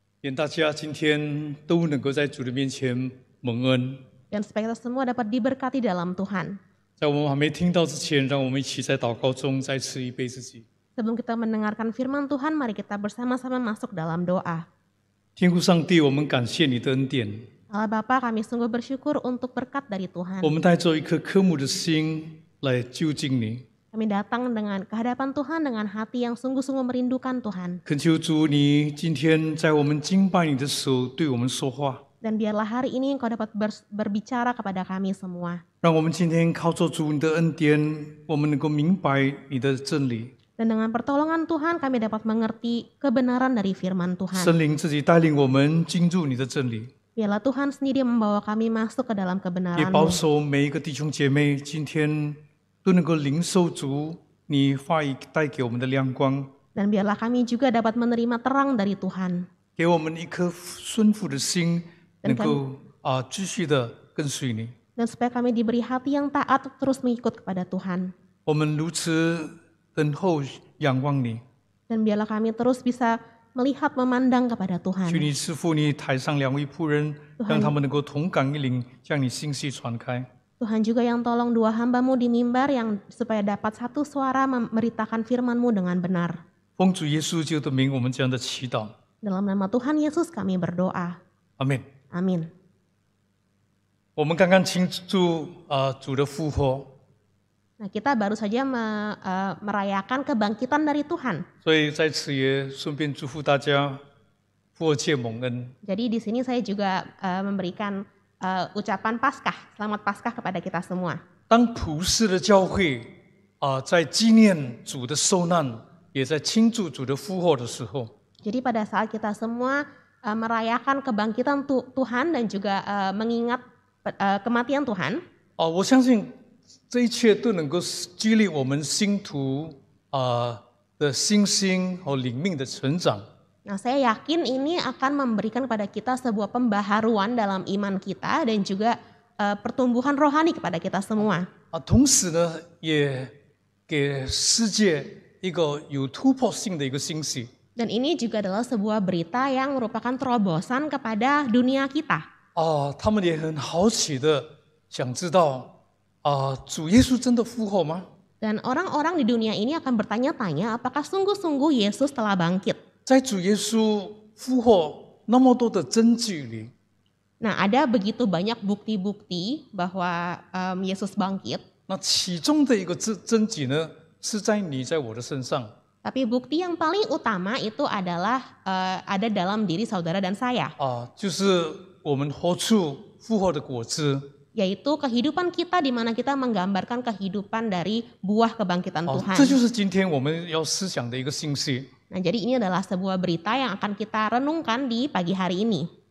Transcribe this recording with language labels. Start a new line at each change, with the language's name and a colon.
Chinese: 愿大家今天都能够在主的面前蒙恩。
Indonesian: Dan supaya kita semua dapat diberkati dalam Tuhan.
Chinese: 在我们还没听到之前，让我们一起在祷告中再次预备自己。
Indonesian: Sebelum kita mendengarkan firman Tuhan, mari kita bersama-sama masuk dalam doa.
Chinese: 天父上帝，我们感谢你的恩典。
Indonesian: Allah Bapa, kami sungguh bersyukur untuk berkat dari Tuhan.
Chinese: 我们带着一颗渴慕的心来就近你。
Indonesian: Kami datang dengan kehadapan Tuhan dengan hati yang sungguh-sungguh merindukan Tuhan.
Chinese: 恳求主，你今天在我们敬拜你的时候对我们说话。
Indonesian: Dan biarlah hari ini Engkau dapat berbicara kepada kami semua.
Chinese: 让我们今天靠着主你的恩典，我们能够明白你的真理。
Indonesian: Dan dengan pertolongan Tuhan kami dapat mengerti kebenaran dari firman Tuhan.
Chinese: 圣灵自己带领我们进入你的真理，
Indonesian: Biarlah Tuhan sendiri membawa kami masuk ke dalam
Chinese: 也
Indonesian: kebenaran-Mu.
Chinese: 保守每一个弟兄姐妹今天都能够领受主你话语带给我们的亮光，
Indonesian: Dan biarlah kami juga dapat menerima terang dari Tuhan.
Chinese: 给我们一颗顺服的心，能够继续的跟随你。
Indonesian: Dan supaya kami diberi hati yang taat terus mengikut kepada Tuhan.
Chinese: 我们如此等候仰望你，
Indonesian: Dan biarlah kami terus bisa melihat, memandang kepada
Chinese: 求
Indonesian: Tuhan.
Chinese: 你赐福你台上2位仆人，让他们能够同感一灵，将你信息传开。
Indonesian: Tuhan juga yang tolong 2 hamba-Mu di mimbar yang supaya dapat satu suara memberitakan firman-Mu dengan benar.
Chinese: 奉主耶稣基督的名，我们这样的祈祷，
Indonesian: Dalam nama Tuhan Yesus kami berdoa.
Chinese: 阿门。
Indonesian: Amin.
Chinese: 我们刚刚庆祝主的复活，
Indonesian: Nah, kita baru saja merayakan kebangkitan dari Tuhan.
Chinese: 所以在此也顺便祝福大家复活节蒙恩。
Indonesian: Jadi di sini saya juga memberikan ucapan Paskah, selamat Paskah kepada kita semua.
Chinese: 当普世的教会在纪念主的受难，也在庆祝主的复活的时候，
Indonesian: Jadi pada saat kita semua merayakan kebangkitan Tuhan dan juga mengingat kematian Tuhan,
Chinese: 我相信这一切都能够激励我们信徒的信心和灵命的成长。
Indonesian: nah saya yakin ini akan memberikan kepada kita sebuah pembaharuan dalam iman kita dan juga pertumbuhan rohani kepada kita semua.
Chinese: 同时呢，也给世界一个有突破性的一个信息。
Indonesian: Dan ini juga adalah sebuah berita yang merupakan terobosan kepada dunia kita.
Chinese: 他们也很好奇的想知道，主耶稣真的复活吗？
Indonesian: Dan orang-orang di dunia ini akan bertanya-tanya apakah sungguh-sungguh Yesus telah bangkit.
Chinese: 在主耶稣复活那么多的证据里，
Indonesian: Nah, ada begitu banyak bukti-bukti bahwa Yesus bangkit.
Chinese: 那其中的一个证据呢，是在你在我的身上。
Indonesian: Tapi bukti yang paling utama itu adalah ada dalam diri saudara dan saya.
Chinese: 就是我们活出复活的果子。
Indonesian: Yaitu kehidupan kita di mana kita menggambarkan kehidupan dari buah kebangkitan Tuhan.
Chinese: 这就是今天我们要思想的一个信息。
Indonesian: Nah, jadi ini adalah sebuah berita yang akan kita renungkan di pagi hari ini.